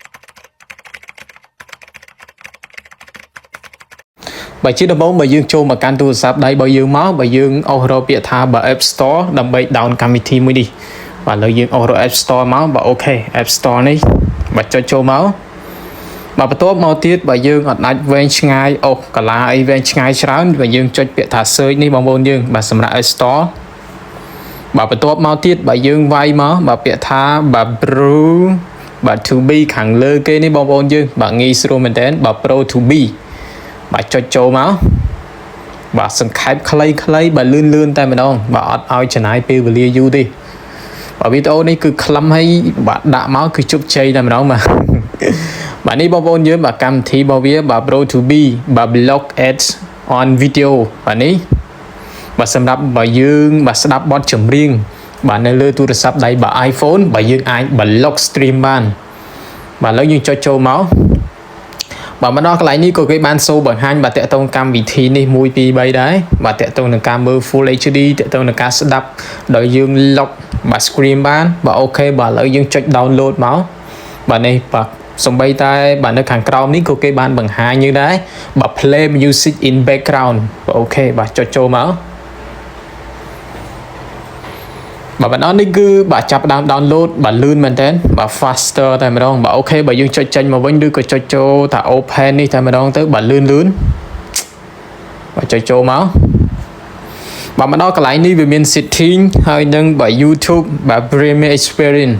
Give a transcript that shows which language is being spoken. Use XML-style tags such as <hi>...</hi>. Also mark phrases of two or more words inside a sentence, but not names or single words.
<km>បើជាដំបូងបើយើងចូលមកកាន់ទូរស័ព្ទដៃរបស់យើងមកបើយើងអស់រកពាក្យថាបើ App Store ដើម្បី down កម្មវិធីមួយនេះបាទឥឡូវយើងអស់រក App Store មកបាទអូខេ App Store នេះបាទចុចចូលមកបាទបន្ទាប់មកទៀតបើយើងអត់អាចវែងឆ្ងាយអូកាឡាអីវែងឆ្ងាយច្រើនបើយើងចុចពាក្យ ថា search នេះបងប្អូនយើងបាទសម្រាប់ App Store បាទបន្ទាប់មកទៀតបើយើងវាយមកបាទពាក្យថាបាទ Pro បាទ to be ខាងលើគេនេះបងប្អូនយើងបាទងាយស្រួលមែនតើបាទ Pro to be បាទចុចចូលមកបាទសង្ខេ បខ្លីៗបាទលឿនតែម្ដងបាទអត់ឲ្យចំណាយពេលវេលាយូរទេបាទវីដេអូនេះគឺខ្លឹមហើយបាទដាក់មកគឺជោគជ័យតែម្ដងបាទបាទនេះបងប្អូនយើងបាទ កម្មវិធីរបស់វាបាទ Pro to be បាទ</km> <en>block ads on video</en> <km>បាទនេះបាទសម្រាប់បើយើងបាទស្ដាប់បទចម្រៀងបាទនៅលើ ទូរស័ព្ទដៃបាទ iPhone បាទយើងអាច</km> <en>block stream</en> <km>បានបាទឥឡូវយើងចុចចូលមកបាទមកដល់កន្លែងនេះក៏គេបានសូបង្ហាញបាទតកតងកម្មវិធីនេះ1 2 3ដែរបាទតកតងនឹងការមើល</km> <en>Full HD</en> <km>តកតងនឹងការស្ដាប់ដោយយើង lock បាទ screen បានបាទអូខេបាទឥឡូវយើងចុច download មកបាទនេះបាទសំបីតែបាទនៅខាងក្រោមនេះក៏គេបានបង្ហាញយើងដែរបាទ</km> <en>play music in background</en> <km>បាទអូខេបាទចុចចូលមក បាទបណ្ដោះនេះគឺបាទចាប់ដើម download បាទលឿនមែនតើបាទ faster តែម្ដងបាទអូខេបើយើងចុចចេញមកវិញឬក៏ចុចចូលថា open នេះតែម្ដងទៅបាទលឿនបាទចុចចូលមកបាទមកដល់កន្លែងនេះវាមាន setting ហើយនឹងបាទ YouTube បាទ Premium Experience</km>